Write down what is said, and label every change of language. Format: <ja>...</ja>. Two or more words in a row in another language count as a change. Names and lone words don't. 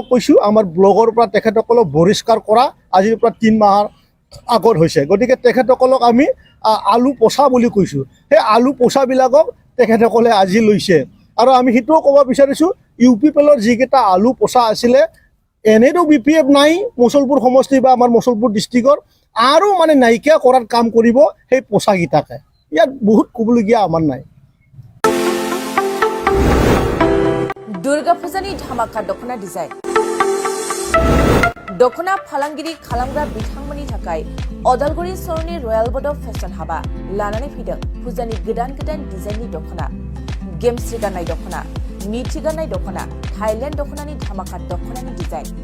<as>কৈছোঁ আমাৰ ব্লগৰ পৰা তেখেতসকলক বহিষ্কাৰ কৰা আজিৰ পৰা 3 মাহৰ আগত হৈছে গতিকে তেখেতসকলক আমি আলু পোছা বুলি কৈছোঁ সেই আলু পোছাবিলাকক তেখেতসকলে আজি লৈছে আৰু আমি সেইটোও ক'ব বিচাৰিছোঁ UPPLৰ যিকেইটা আলু পোছা আছিলে এনেতো BPF নাই মুছলপুৰ সমষ্টি বা আমাৰ মুছলপুৰ ডিষ্ট্ৰিক্টৰ আৰু মানে নাইকিয়া কৰাৰ কাম কৰিব সেই পোছাকেইটাকে ইয়াত বহুত ক'বলগীয়া আমাৰ নাই</as> <brx>दुर्गा फुजानि धामाका दखना डिजाइन दखना फालांगिरि खालामग्रा बिथांमोननि थाखाय अदालगुरि सहरनि रयेल बर्ड फेशन हाबा लानानै फैदों फुजानि गोदान डिजाइननि दखना गेमस्रि गाननाय दखना मिथि गाननाय दखना थाइलेण्ड दखनानि धामाका दखनानि डिजाइन</brx>